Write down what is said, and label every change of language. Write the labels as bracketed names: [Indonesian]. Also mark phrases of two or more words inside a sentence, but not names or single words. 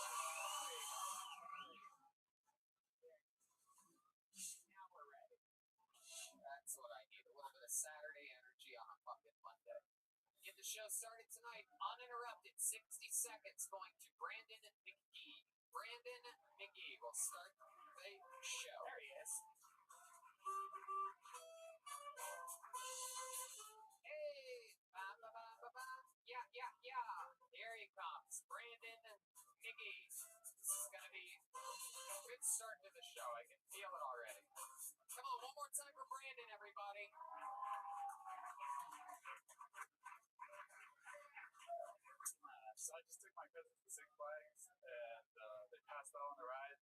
[English] Now we're ready. That's what I need. A little bit of Saturday energy on a fucking Monday. Get the show started tonight, uninterrupted. 60 seconds going to Brandon McGee. Brandon McGee will start the show. There he is. Hey! Ba-ba-ba-ba-ba. Yeah. Here he comes. Brandon McGee. This is going to be a good start to the show. I can feel it already. Come on, one more time for Brandon, everybody. So I just took my cousins to Six Flags, and they passed out on the rides.